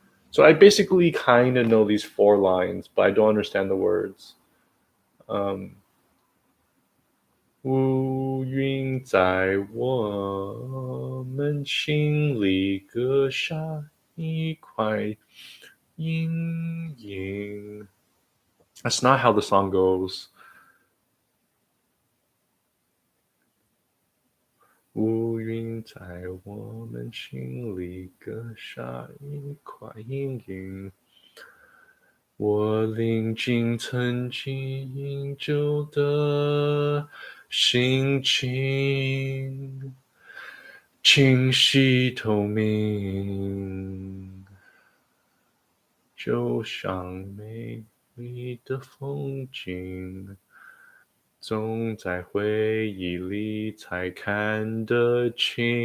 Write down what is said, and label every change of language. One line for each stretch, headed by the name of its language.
English: So I basically kind of know these 4 lines, but I don't understand the words.
Chinese: 乌云在我们心里割下一块阴影。
English: That's not how the song goes.
Chinese: 乌云在我们心里割下一块阴影。我临近曾经饮酒的心情，清晰透明，就像美丽的风景，总在回忆里才看得清。